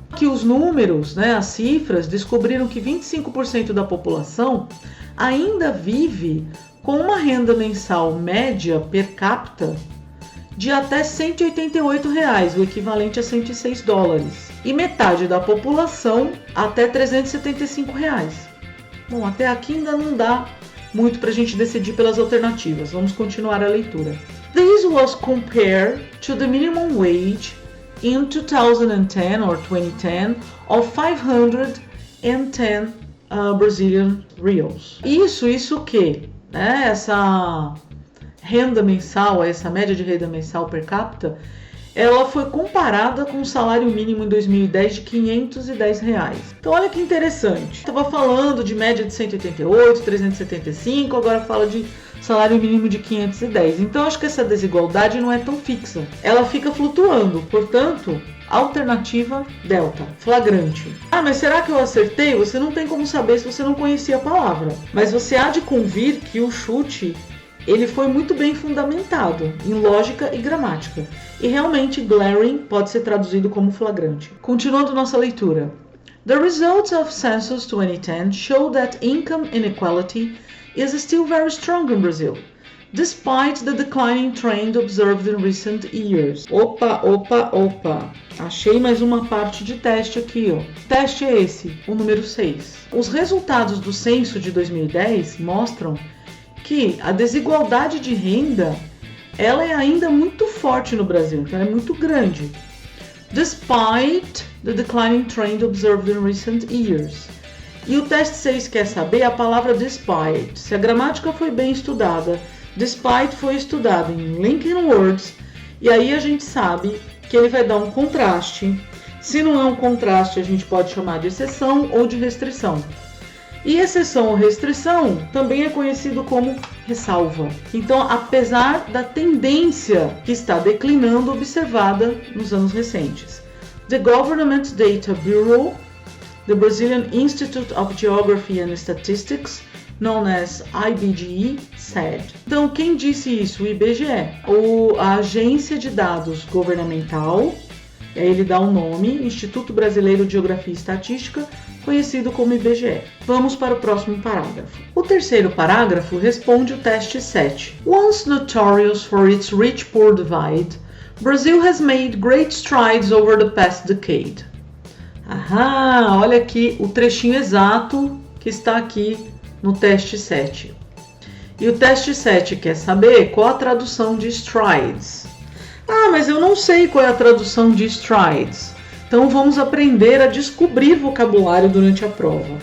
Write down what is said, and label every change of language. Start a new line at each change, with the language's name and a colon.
Portuguese: Aqui os números, né, as cifras, descobriram que 25% da população ainda vive com uma renda mensal média per capita de até R$ 188, o equivalente a $106. E metade da população até R$ 375. Bom, até aqui ainda não dá muito para a gente decidir pelas alternativas. Vamos continuar a leitura.
English: This was compared to the minimum wage in 2010 or 2010 of 510 Brazilian reals.
Portuguese: Isso o quê? Essa renda mensal, essa média de renda mensal per capita, ela foi comparada com o salário mínimo em 2010 de R$510. Então olha que interessante. Estava falando de média de 188, 375, agora fala de salário mínimo de 510. Então acho que essa desigualdade não é tão fixa. Ela fica flutuando, portanto, alternativa delta, flagrante. Ah, mas será que eu acertei? Você não tem como saber se você não conhecia a palavra. Mas você há de convir que o chute, ele foi muito bem fundamentado em lógica e gramática. E realmente glaring pode ser traduzido como flagrante. Continuando nossa leitura.
English: The results of Census 2010 show that income inequality is still very strong in Brazil, despite the declining trend observed in recent years.
Portuguese: Opa. Achei mais uma parte de teste aqui, ó. Teste é esse, o número 6. Os resultados do censo de 2010 mostram que a desigualdade de renda, ela é ainda muito forte no Brasil, então ela é muito grande.
English: Despite the declining trend observed in recent years.
Portuguese: E o teste 6 quer saber a palavra despite. Se a gramática foi bem estudada, despite foi estudado em linking words, e aí a gente sabe que ele vai dar um contraste. Se não é um contraste, a gente pode chamar de exceção ou de restrição. E exceção ou restrição também é conhecido como ressalva. Então, apesar da tendência que está declinando observada nos anos recentes.
English: The Government Data Bureau, the Brazilian Institute of Geography and Statistics, known as IBGE, said.
Portuguese: Então, quem disse isso? O IBGE, a agência de dados governamental, ele dá o nome, Instituto Brasileiro de Geografia e Estatística, conhecido como IBGE. Vamos para o próximo parágrafo. O terceiro parágrafo responde o teste 7.
English: Once notorious for its rich-poor divide, Brazil has made great strides over the past decade.
Portuguese: Olha aqui o trechinho exato que está aqui no teste 7. E o teste 7 quer saber qual a tradução de strides. Mas eu não sei qual é a tradução de strides. Então vamos aprender a descobrir vocabulário durante a prova.